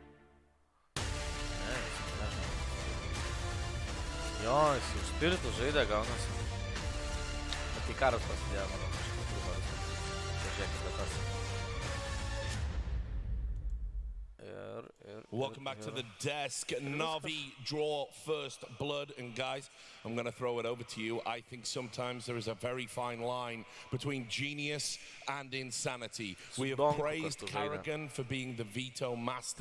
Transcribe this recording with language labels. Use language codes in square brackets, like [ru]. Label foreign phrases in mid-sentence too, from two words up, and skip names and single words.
[lt] Jo, jis jau Spiritus žaidė, gaunasi. Bet kai karas prasidėjo, manau, kažkaip trūko visą. Pažiūrėkite tas. [en] Welcome back to the desk. NAVI draw first blood. And guys, I'm going to throw it over to you. I think sometimes there is a very fine line between genius and insanity. We have praised Karrigan for being the veto master.